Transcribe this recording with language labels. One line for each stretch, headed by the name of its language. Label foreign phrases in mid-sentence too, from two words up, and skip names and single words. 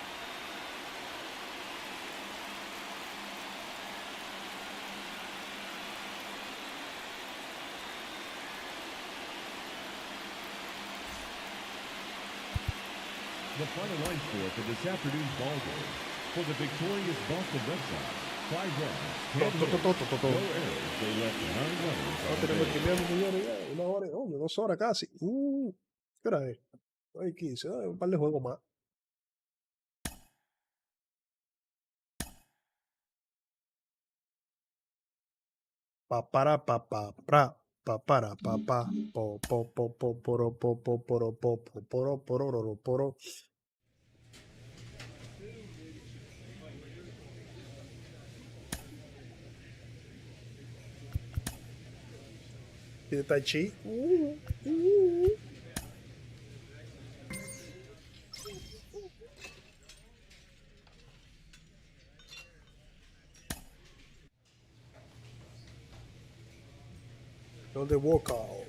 English: The final line score for this afternoon's ball game. For the victorious Boston Red Sox, 5 runs, 10 hits, no errors. They left 9 runners
Spanish: No
English: on
Spanish: tenemos que
English: base.
Spanish: enviar, señores, ya. 1 hora, oye, 2 horas casi. ¿Qué hora es? Hay 15, un par de juegos más. Papara papá pra papara papá po po po po poro po po poro po po poro poro poro. ¿Tiene Tai Chi? ¿Dónde walkout?